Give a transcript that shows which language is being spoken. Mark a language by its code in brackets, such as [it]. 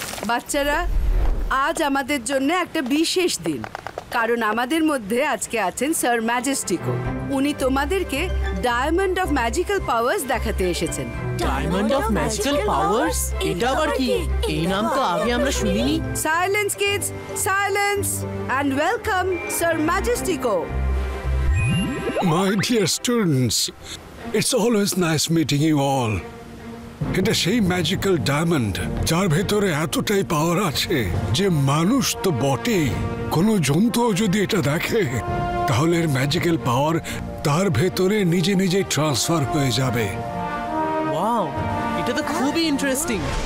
[bn] বাচ্চারা, আজ আমাদের জন্য একটা বিশেষ দিন, কারণ আমাদের মধ্যে আজকে আছেন স্যার ম্যাজেস্টিকো। উনি তোমাদেরকে ডায়মন্ড অফ ম্যাজিক্যাল পাওয়ার্স দেখাতে এসেছেন। Diamond off magical powers? এটা আবার কি? এই নাম তো আগে আমরা শুনিনি। [en] Silence kids, silence, and welcome sir Majestico. My dear students, it's always nice meeting you all. [bn] এটা সেই ম্যাজিক্যাল ডায়মন্ড যার ভেতরে এতটাই পাওয়ার আছে যে মানুষ তো বটেই, কোনো জন্তুও যদি এটা দেখে তাহলে এর ম্যাজিক্যাল পাওয়ার তার ভেতরে নিজে নিজে ট্রান্সফার হয়ে যাবে। ওয়াও, এটা তো খুবই ইন্টারেস্টিং।